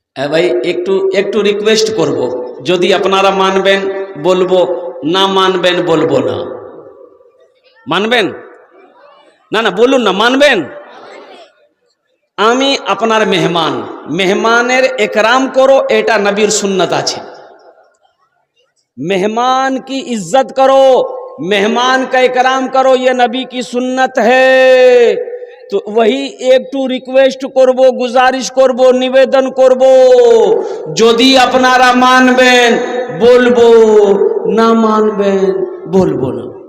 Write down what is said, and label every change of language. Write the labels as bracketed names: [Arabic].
[Bangla] भाई একটু রিকোয়েস্ট করব, যদি আপনারা মানবেন বলবো, না মানবেন বলবো না। মানবেন না? না বলুন না, মানবেন? আমি আপনার মেহমান, মেহমানের একরাম করো, এটা নবীর সুন্নত আছে। [Hindi] मेहमान की इज्जत करो, मेहमान का इकराम करो, ये नबी की सुन्नत है। तो वही [Bangla] একটু রিকোয়েস্ট করব, গুজারিশ করব, নিবেদন করব, যদি আপনারা মানবেন বলবো, না মানবেন বলবো না।